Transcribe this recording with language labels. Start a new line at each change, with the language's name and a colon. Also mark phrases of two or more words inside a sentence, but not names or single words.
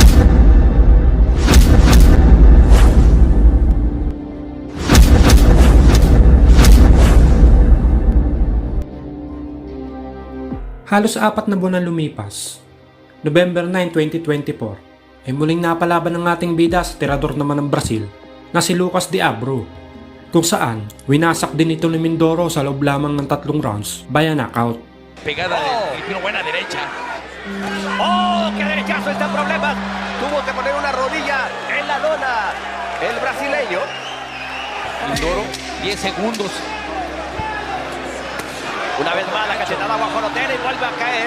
Filipino: Halos 4 na buwan na lumipas, November 9, 2024, ay muling napalaban ng ating bida sa tirador naman ng Brazil na si Lucas de Abro, kung saan winasak din ito ni Mindoro sa loob lamang ng 3
English: rounds via knockout.
Spanish: Pegada del Filipino, buena derecha. ¡Oh, qué derechazo! Está en problemas. Tuvo que poner una rodilla en la lona el brasileño. Mindoro, 10 segundos. Una vez más la cachetada bajo Lotera y vuelve a caer.